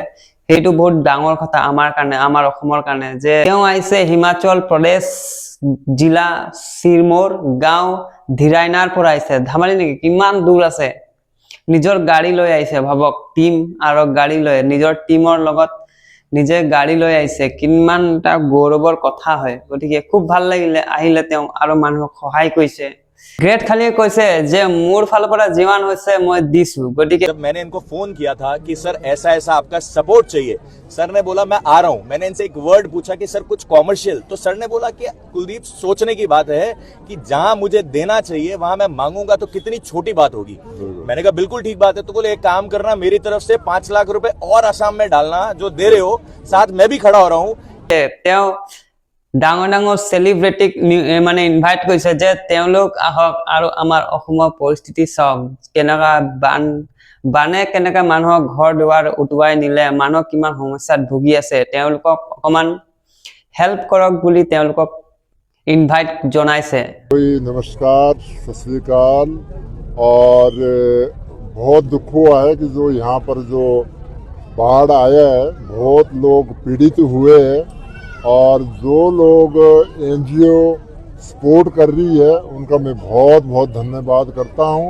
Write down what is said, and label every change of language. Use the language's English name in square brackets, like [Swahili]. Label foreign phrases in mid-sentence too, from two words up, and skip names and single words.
[Assamese] সেইটো বহুত ডাঙৰ কথা আমাৰ কাৰণে, আমাৰ অসমৰ কাৰণে, যে তেওঁ আহিছে হিমাচল প্ৰদেশ জিলা চিৰমৌৰ গাঁও ধিৰাইনাৰ পৰা আহিছে। ধেমালি নেকি, কিমান দূৰ আছে, নিজৰ গাড়ী লৈ আহিছে। ভাবক, টিম আৰু গাড়ী লৈ, নিজৰ টিমৰ লগত নিজে গাড়ী লৈ আহিছে, কিমান এটা গৌৰৱৰ কথা হয়। গতিকে খুব ভাল লাগিলে আহিলে তেওঁ আৰু মানুহক সহায় কৰিছে। ग्रेट खाली কৈছে যে মোৰ ফালৰ পৰা जीवन হৈছে মই দিছো। গতিকে [Hindi] जब मैंने इनको फोन किया था कि सर ऐसा ऐसा आपका सपोर्ट चाहिए, सर ने बोला मैं आ रहा हूं। मैंने इनसे एक वर्ड पूछा कि सर कुछ कॉमर्शियल, तो सर ने बोला कि कुलदीप सोचने की बात है कि जहां मुझे देना चाहिए वहां मैं मांगूंगा तो कितनी छोटी बात होगी। मैंने कहा बिल्कुल ठीक बात है। तो बोले एक काम करना, मेरी तरफ से 5 लाख रुपए और आसाम में डालना, जो दे रहे हो साथ मैं भी खड़ा हो रहा हूं। [Assamese] ডাঙৰ ডাঙৰ সেলিব্ৰিটিক মানে ইনভাইট কৰিছে যে তেওঁলোক আহক আৰু আমাৰ অসমৰ পৰিস্থিতি চাওক, কেনেকা বানে কেনেকা মানুহৰ ঘৰ দুৱাৰ উটুৱাই নিলে, মানুহ কিমান সমস্যাত ভুগি আছে, তেওঁলোকক অকমান হেল্প কৰক বুলি তেওঁলোকক ইনভাইট জনাইছে। [Hindi] नमस्कार, [Punjabi] ਸਤ ਸ੍ਰੀ ਅਕਾਲ। [Hindi] और बहुत दुख हुआ है कि जो यहाँ पर जो बाढ़ आया है, बहुत लोग पीड़ित हुए हैं और जो लोग एनजीओ सपोर्ट कर रही है उनका मैं बहुत बहुत धन्यवाद करता हूँ।